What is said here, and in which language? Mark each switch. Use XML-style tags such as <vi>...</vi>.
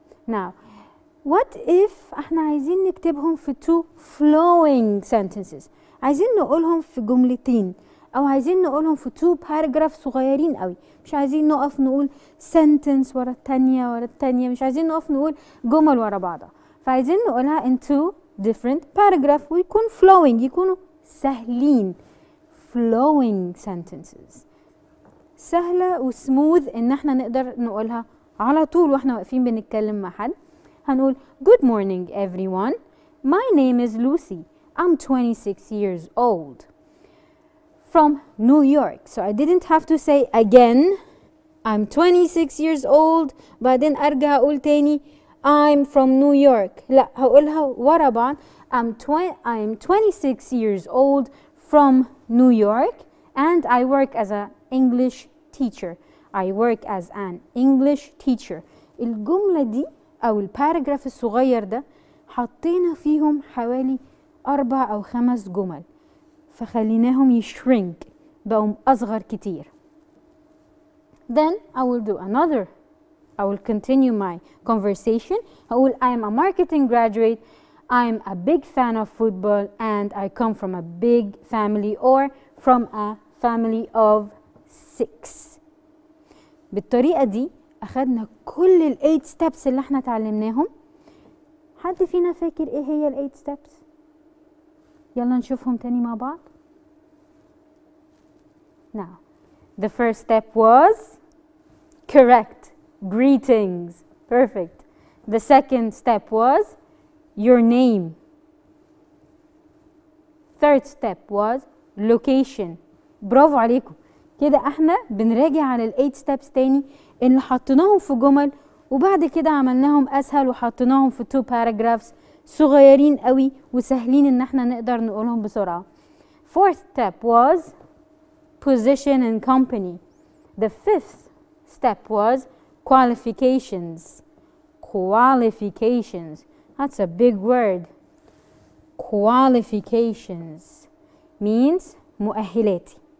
<en>Now what if</en> <ar>احنا عايزين نكتبهم في</ar> <en>2 flowing sentences؟</en> <ar>عايزين نقولهم في جملتين او عايزين نقولهم في 2 paragraphs صغيرين قوي، مش عايزين نقف نقول sentence ورا التانية ورا التانية، مش عايزين نقف نقول جمل ورا بعضها، فعايزين نقولها</ar> <en>in 2 different paragraphs</en> <ar>ويكون flowing، يكونوا سهلين.</ar> <en>flowing sentences</en> <ar>سهلة وسموث ان احنا نقدر نقولها على طول واحنا واقفين بنتكلم مع حد. هنقول</ar> <en>good morning everyone, my name is Lucy, I'm 26 years old from New York. So I didn't have to say again I'm 26 years old</en> <ar>بعدين ارجع اقول تاني</ar> <en>I'm from New York.</en> <ar>لا، هقولها ورا بعض.</ar> <en>I'm 26 years old from New York and I work as an English teacher. I work as an English teacher.</en> <ar>الجملة دي أو الباراجراف الصغير ده حطينا فيهم حوالي 4 أو 5 جمل، فخليناهم يشرنك، بقوا أصغر كتير.</ar> <en>Then I will do another. I will continue my conversation.</en> <ar>هقول</ar> <en>I'm a marketing graduate. I'm a big fan of football and I come from a big family or from a family of 6.</en> <ar>بالطريقة دي أخدنا كل ال 8 steps اللي احنا اتعلمناهم. حد فينا فاكر ايه هي ال 8 steps؟ يلا نشوفهم تاني مع بعض.</ar> <en>Now, the first step was correct. Greetings. Perfect. The second step was your name. Third step was location.</en> <ar>برافو عليكم. كده احنا بنراجع على ال 8 steps تاني اللي حطيناهم في جمل وبعد كده عملناهم اسهل وحطيناهم في 2 paragraphs صغيرين قوي وسهلين ان احنا نقدر نقولهم بسرعة.</ar> <en>Fourth step was position and company. The fifth step was qualifications. Qualifications. That's a big word. Qualifications means</en> <ar>مؤهلاتي.</ar>